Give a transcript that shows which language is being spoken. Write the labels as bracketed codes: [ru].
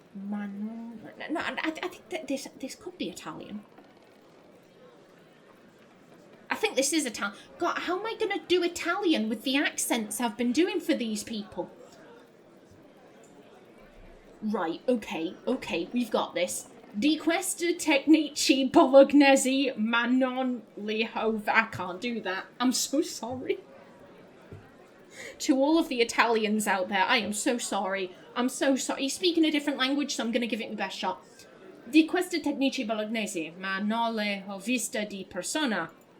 [en] No, I think that this could be Italian. I think this is Italian. God, how am I gonna do Italian with the accents I've been doing for these people? Right, okay, we've got this. [it] Di queste tecnici bolognesi ma non li ho... [en] I can't do that. I'm so sorry. To all of the Italians out there, I am so sorry. I'm so sorry. He's speaking a different language, so I'm going to give it my best shot. [it] Di queste tecnici bolognesi ma non le ho viste di persona.